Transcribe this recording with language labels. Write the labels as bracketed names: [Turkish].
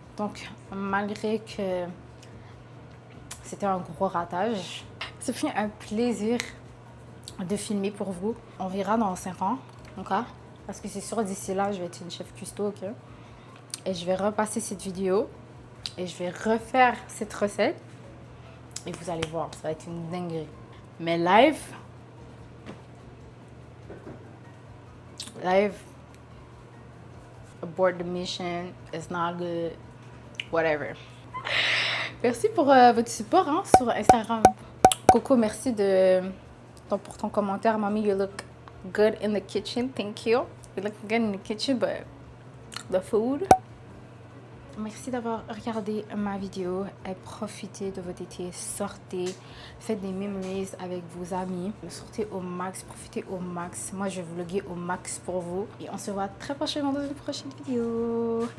[French] Donc, malgré que c'était un gros ratage, ça fait un plaisir de filmer pour vous. On verra dans 5 ans, ok? Parce que c'est sûr, d'ici là, je vais être une chef custo, ok? Et je vais repasser cette vidéo et je vais refaire cette recette. Et vous allez voir, ça va être une dinguerie. [English] Mais live, abort the mission, it's not good, whatever. [French] Merci pour votre support hein, sur Instagram. Coco, merci pour ton commentaire. [English] Mommy, you look good in the kitchen. Thank you. You look good in the kitchen, but the food. [French] Merci d'avoir regardé ma vidéo et profitez de votre été. Sortez, faites des memories avec vos amis. Sortez au max, profitez au max. Moi, je vais vlogger au max pour vous. Et on se voit très prochainement dans une prochaine vidéo.